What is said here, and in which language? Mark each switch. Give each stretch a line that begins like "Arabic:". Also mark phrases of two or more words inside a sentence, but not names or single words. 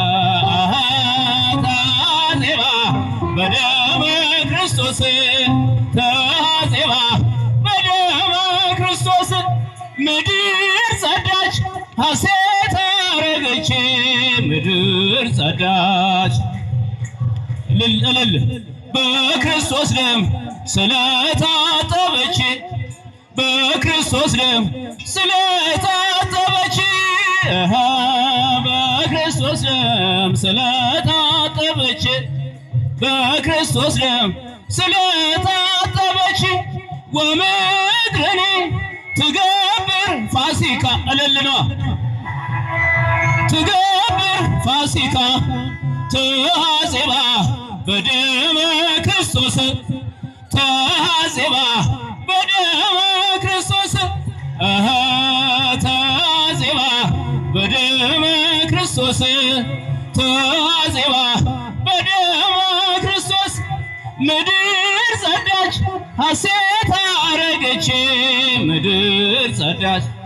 Geez: ተሐዜባ በደመ ክርስቶስ ተሐዜባ በደመ ክርስቶስ
Amharic: ምድር ጸዳች ሐሴት አረገች ምድር ጸዳች እልል በክርስቶስ ደም ስለታጠበች በክርስቶስ ደም ስለታጠበች በክርስቶስ ደም ስለታጠበች በክርስቶስ ደም ስለታጠበች
Geez: ወምድርኒ ትገብር ፋሲካ
Amharic: እልል
Geez: ትገብር ፋሲካ ተሐዜባ በደመ ክርስቶስ ተሐዜባ በደመ ክርስቶስ ተሐዜባ በደመ ክርስቶስ ተሐዜባ በደመ ክርስቶስ
Amharic: ምድር ጸዳች ሐሴት አረገች ምድር ጸዳች